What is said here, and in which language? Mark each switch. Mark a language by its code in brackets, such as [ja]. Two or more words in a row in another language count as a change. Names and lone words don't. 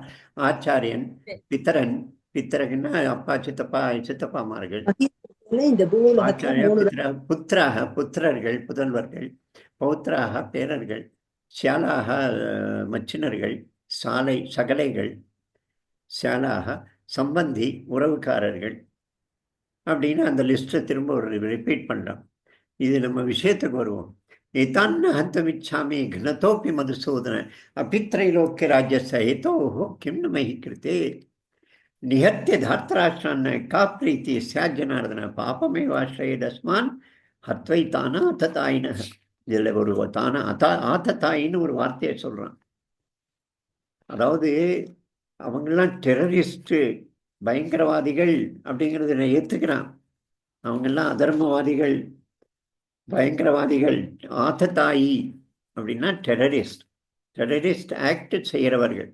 [ta] ஆச்சாரியன், பித்தரன், பித்தரன்னா அப்பா சித்தப்பா சித்தப்பாமார்கள், [sa] आचार्याः पुत्राः [ta] புத்திரர்கள் புதல்வர்கள், பௌத்திராக பேரர்கள், சியாலாக மச்சினர்கள், சாலை சகலைகள், சியாலாக சம்பந்தி உறவுக்காரர்கள் அப்படின்னு அந்த லிஸ்ட்டை திரும்ப ஒரு ரிப்பீட் பண்றோம். இது நம்ம விஷயத்துக்கு வருவோம். [sa] एतान्न हन्तुमिच्छामि घ्नतोऽपि मधुसूदन अपि त्रैलोक्यराज्यस्य हेतोः किं न मयि कृते निहत्य धार्तराष्ट्रान् का प्रीतिः स्यात् जनार्दन पापमेवाश्रयेदस्मान् हत्वैतान अततायिनः. [ta] இதுல ஒரு ஆத்தத்தாயின்னு ஒரு வார்த்தையை சொல்றான். அதாவது அவங்கெல்லாம் டெரரிஸ்ட் பயங்கரவாதிகள் அப்படிங்கிறத ஏத்துக்கிறான். அவங்கெல்லாம் அதர்மவாதிகள் பயங்கரவாதிகள். ஆத்தத்தாயி அப்படின்னா [en] terrorist act [ta] செய்கிறவர்கள்.